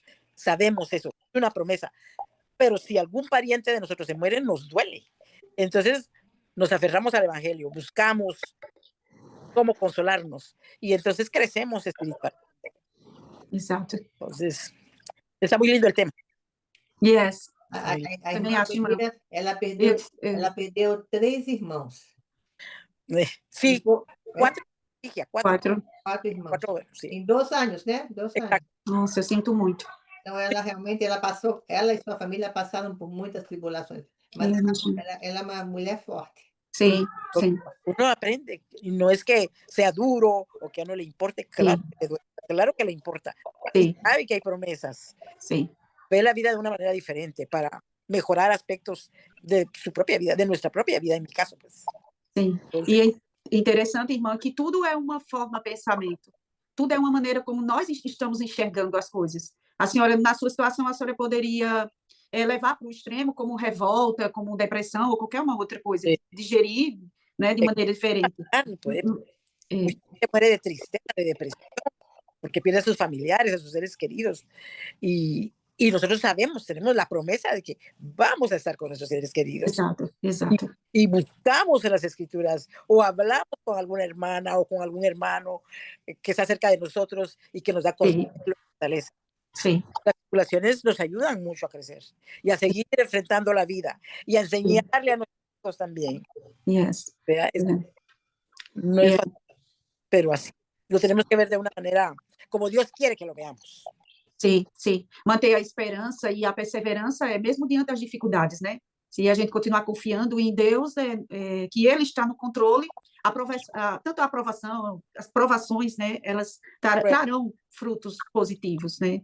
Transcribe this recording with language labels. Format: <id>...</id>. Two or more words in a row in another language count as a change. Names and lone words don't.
<es>Sabemos eso, es una promesa. Pero si algún pariente de nosotros se muere, nos duele. Entonces, nos aferramos al Evangelio, buscamos cómo consolarnos y entonces crecemos espiritualmente.</es> <pt>Exato.</pt> <es>Entonces, está muy lindo el tema.</es> <en>Yes.</en> <pt>A Também irmã acho, irmã. Pedreira, ela perdeu 3 irmãos.</pt> <es>Sí,</es> <pt>Ficou, 4 4. 4 irmãos.</pt> <es>4, sí.</es> <pt>Em 2 anos, né? 2 anos.</pt> <es>Exacto.</es> <pt>Nossa, eu sinto muito. Então, ela realmente, ela e sua família passaram por muitas tribulações, mas Eu imagino. ela é uma mulher forte. Sim, sim,</pt> <es>Uno aprende, y no es que sea duro o que no le importe, claro que le duele, claro que le importa.</es> <pt>sim,</pt> <es>Y sabe que hay promesas.</es> <pt>sim.</pt> <es>Ve la vida de una manera diferente para mejorar aspectos de su propia vida, de nuestra propia vida, en mi caso, pues.</es> <pt>Sim.</pt> <es>Entonces,</es> <pt>E é interessante, irmã, que tudo é uma forma, pensamento. Tudo é uma maneira como nós estamos enxergando as coisas. A senhora, na sua situação, a senhora poderia levar para o extremo como revolta, como depressão ou qualquer uma outra coisa,</pt> <es>Sí.</es> <pt>digerir, né, de maneira diferente.</pt> <es>pues,</es> <pt>É,</pt> <es>mucha gente muere de tristeza, de depresión, porque pierde a sus familiares, a sus seres queridos. Y nosotros sabemos, tenemos la promesa de que vamos a estar con nuestros seres queridos.</es> <pt>exato, exato.</pt> <es>Y buscamos en las escrituras o hablamos con alguna hermana o con algún hermano que está cerca de nosotros y que nos da consuelo y fortaleza.</es> <pt>Sim,</pt> <es>Las tribulaciones nos ayudan mucho a crecer y a seguir enfrentando la vida y a enseñarle a nuestros hijos también.</es> <en>yes.</en> <es>¿Verdad? No</es> <pt>É.</pt> <es>es fácil, pero así. Lo tenemos que ver de una manera como Dios quiere que lo veamos.</es> <pt>Sim, sim. Manter a esperança e a perseverança é mesmo diante das dificuldades, né? Se a gente continuar confiando em Deus, que Ele está no controle, tanto a aprovação, as provações, né? Elas trarão frutos positivos, né?</pt>